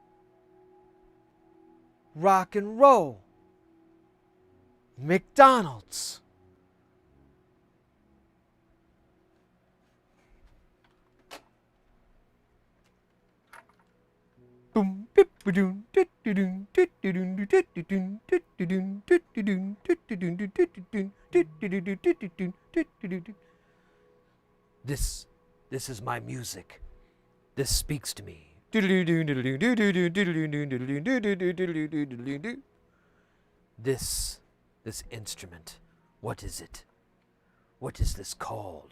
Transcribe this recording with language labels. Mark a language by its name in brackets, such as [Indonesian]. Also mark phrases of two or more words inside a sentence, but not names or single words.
[English] Rock and roll. McDonald's. Boom, bip, ba-doom, dit-da-doom, dit-da-doom, dit-da-doom, dit-da-doom, dit-da-doom, dit-da-doom, dit-da-doom, dit-da-doom, dit-da-doom, dit-da-doom. This is my music. This speaks to me. This instrument, what is it? What is this called?